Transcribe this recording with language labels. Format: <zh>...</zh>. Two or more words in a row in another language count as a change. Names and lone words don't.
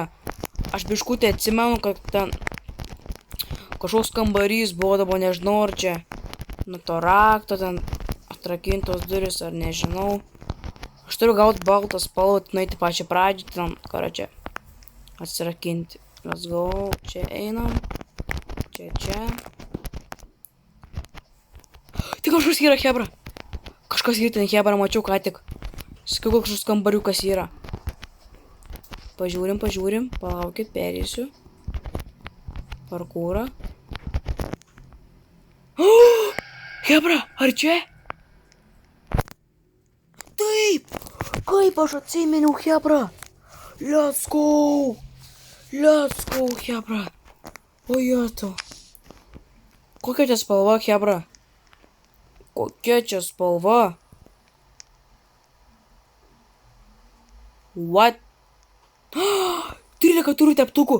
<lt>Aš biškutį atsimenu, kad ten kažkoks kambarys buvo, dabar nežinau, ar čia nuo to rakto ten atrakintos duris, ar nežinau. Aš turiu gauti baltą spalvą, nueiti pačią pradžią, ten, ką čia, atsirakinti.</lt> <en>Let's go,</en> <lt>čia einam. Čia. Tai kažkas yra, Hebra. Kažkas yra ten, Hebra, mačiau ką tik. Sakiau, kažkas kambariukas yra. Pažiūrim. Palaukit, perėsiu. Parkūrą. Hebra, ar čia? Taip! Kaip aš atsiminiau, Hebra.</lt> <en>Let's go,</en> <lt>Hebra. O jetu. Kokia čia spalva, Hebra? Kokia čia spalva? What? 13 turiu teptukų.</lt>